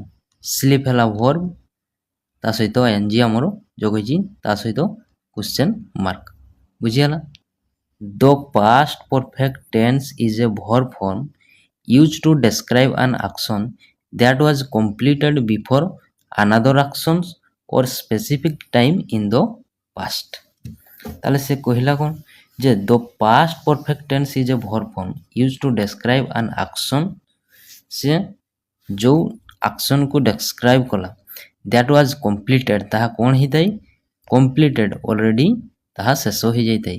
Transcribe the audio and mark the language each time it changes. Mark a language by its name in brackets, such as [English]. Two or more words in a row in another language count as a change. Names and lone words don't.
[Odia] ସ୍ଲିପ୍ ହେଲା ଭର୍ବ, ତା ସହିତ ଏନଜି ଆମର ଯୋଗ ହେଇଛି, ତା ସହିତ [English] question mark. ବୁଝିଗଲା। The past perfect tense is a verb form used to describe an action that was completed before another actions or specific time in the past। [Odia] ତାହେଲେ ସେ କହିଲା କ'ଣ ଯେ [English] the past perfect tense is a verb form used to describe an action, [Odia] ସେ ଯେଉଁ ଆକ୍ସନ୍କୁ ଡେସ୍କ୍ରାଇବ୍ କଲା [English] that was completed, [Odia] ତାହା କ'ଣ ହେଇଥାଏ? କମ୍ପ୍ଲିଟେଡ୍, ଅଲରେଡ଼ି ତାହା ଶେଷ ହୋଇଯାଇଥାଏ।